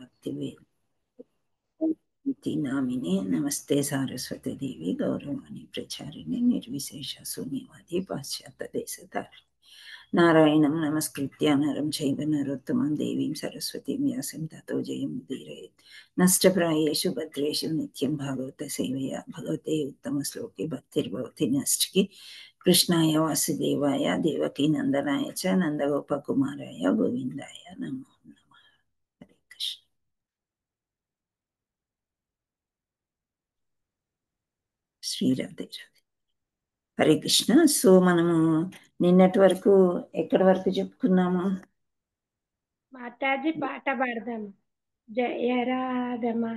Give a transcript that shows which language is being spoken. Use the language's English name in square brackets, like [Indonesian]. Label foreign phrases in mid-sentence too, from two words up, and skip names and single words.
[Sanskrit] इति नामिने नमस्ते सारस्वती देवी गौरवाणी प्रचारिणे निर्विशेष शून्यवादी पाश्चात्यदेशतारिणे नारायणं नमस्कृत्य नरं चैव नरोत्तमं देवीं सरस्वतीं व्यासं ततो जयमुदीरयेत् नष्टप्रायेषु भद्रेषु नित्यं भागवतसेवया भगवते उत्तमश्लोके भक्तिर्भवति नष्टि कृष्णाय वासुदेवाय देवकीनन्दनाय च नन्दगोपकुमाराय गोविन्दाय नमो नमः। हरे कृष्ण। శ్రీరాధే హరే కృష్ణ. [Telugu] సో మనము నిన్నటి వరకు ఎక్కడి వరకు చెప్పుకున్నాము? మాతాజీ పాట పాడదాం. జయ రాధమా.